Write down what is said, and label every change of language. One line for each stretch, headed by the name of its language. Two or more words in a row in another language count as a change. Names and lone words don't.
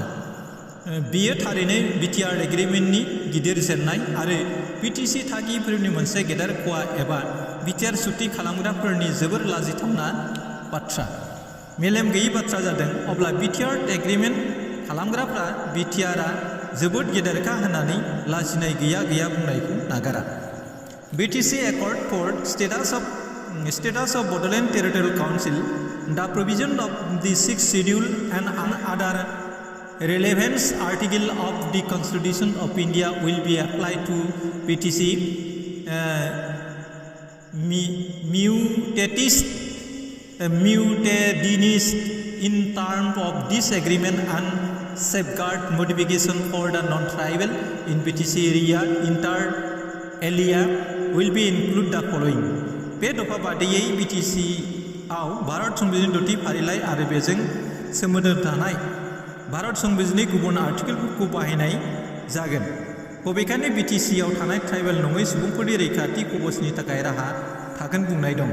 Bodo: बियो थारैनो BTR एग्रिमेन्टनि गिदिर जेंनाय आरो BTC थागिबिफोरनि मोनसे गेदेर खहा एबा BTR सुक्ति खालामग्राफोरनि जोबोर लाजिथावना बाथ्रा। मेलेम गैयै बाथ्रा जादों। अब्ला BTR एग्रिमेन्ट खालामग्राफ्रा BTRआ जोबोद गेदेरखा होननानै लाजिनाय गैया बुंनायखौ नागारा।
English: BTC Accord for Status of Bodoland Territorial Council, the provision of the 6th schedule and other relevant article of the Constitution of India will be applied to BTC mutatis in terms of this agreement and safeguard modification for the non-tribal in BTC area inter alia will be include the following.
Bodo: बे दफा बादियै BTC आव भारत संबिजिरनि दथि फारिलाइ आरो बेजों सोमोन्दो थानाय भारत संबिजिरनि गुबुन आर्टिकेलफोरखौ बाहायनाय जागोन। बबेखानि BTC आव थानाय ट्राइबेल नङै सुबुंफोरनि रैखाथि कवचनि थाखाय राहा थागोन बुंनाय दं।